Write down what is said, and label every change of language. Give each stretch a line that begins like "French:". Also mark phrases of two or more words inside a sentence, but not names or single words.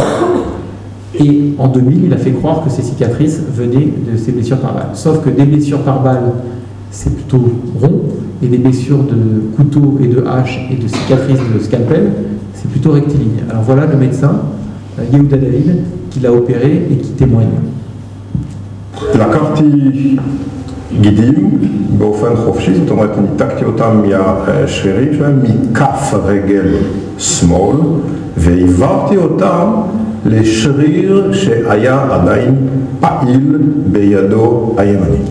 French: Et en 2000, il a fait croire que ces cicatrices venaient de ses blessures par balle. Sauf que des blessures par balle, c'est plutôt rond, et des blessures de couteau et de hache et de cicatrices de scalpel, c'est plutôt rectiligne. Alors voilà le médecin, Yehuda David, qui l'a opéré et qui témoigne.
Hebrew: לקחתי גידים באופן חופשי, זאת אומרת ניתקתי אותם מהשרירים שלהם מכף רגל שמאל והעברתי אותם לשריר שהיה עדיין פעיל בידו הימנית.